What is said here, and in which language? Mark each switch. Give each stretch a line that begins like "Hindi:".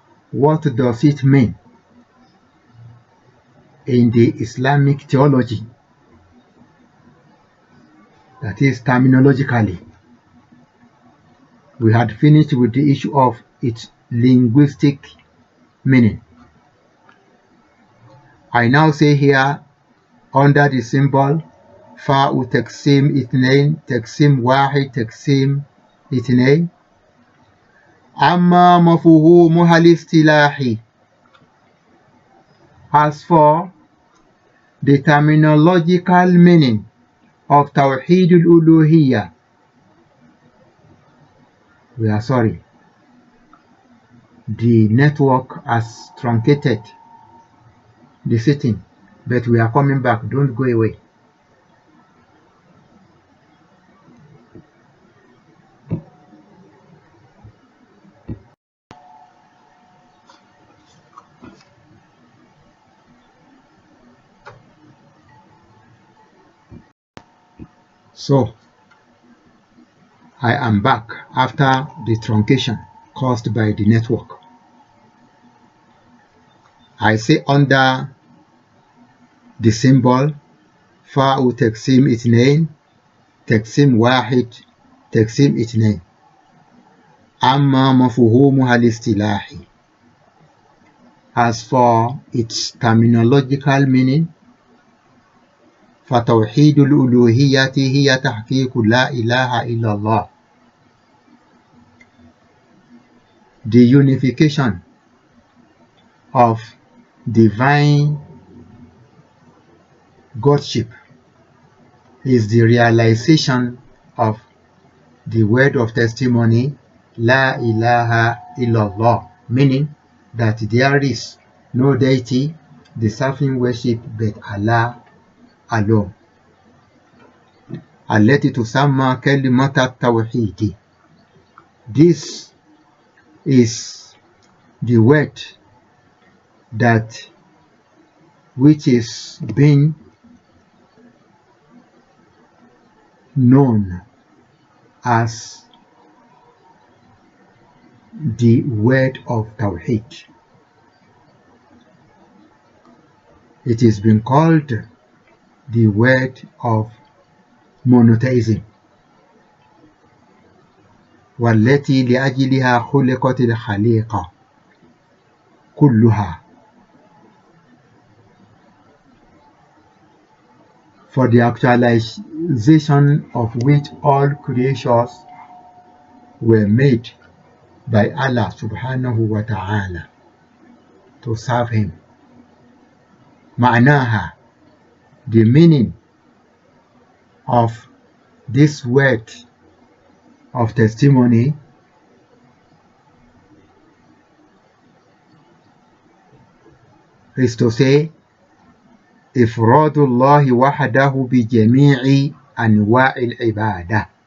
English: What does it mean in the Islamic theology? That is terminologically. We had finished with the issue of its linguistic meaning. I now say here, under the symbol
Arabic: فاء تقسيم اثنين تقسيم واحد تقسيم اثنين، أما مفهومها الاصطلاحي.
English: As for the terminological meaning of Tawheed al-Uluhiyya, we are sorry, the network has truncated the sitting, but we are coming back. Don't go away. So, I am back after the truncation caused by the network. I say under the symbol
Arabic: فاء تقسيم اثنين تقسيم واحد تقسيم اثنين، أما مفهومها الاصطلاحي.
English: As for its terminological meaning,
Arabic: فتوحيد الألوهية هي تحقيق لا إله إلا الله.
English: The unification of divine Godship is the realization of the word of testimony, La ilaha illallah, meaning that there is no deity deserving worship but Allah alone.
Arabic: التي تسمى كلمة التوحيد.
English: This is the word that which is being known as the word of Tauheed. It is been called the word of monotheism.
Arabic: والتي لأجلها خلقت الخليقة كلها.
English: For the actualization of which all creatures were made by Allah subhanahu wa ta'ala to serve Him.
Arabic: معناها,
English: the meaning of this word of testimony is to say
Arabic: إفراد الله وحده بجميع أنواع العبادة.